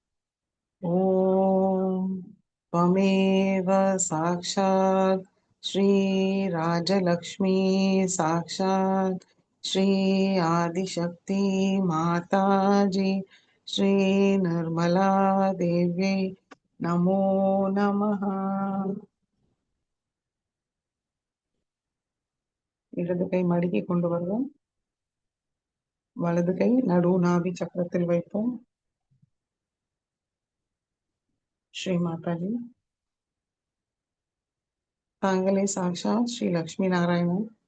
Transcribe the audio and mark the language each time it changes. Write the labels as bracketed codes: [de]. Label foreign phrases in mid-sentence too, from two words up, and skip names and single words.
[sa] ஓம் त्वमेव साक्षात् श्री राजलक्ष्मी साक्षात् श्री आदिशक्ति माताजी श्री निर्मला देव्यै नमो नमः. [ta] இடது கை மடிக்கை கொண்டு வருவோம். வலது கை நடு நாபி சக்கரத்தில் வைப்போம். ஸ்ரீ மாதாஜி. தாங்களே சாக்ஷாத் ஸ்ரீ லக்ஷ்மி நாராயணன்.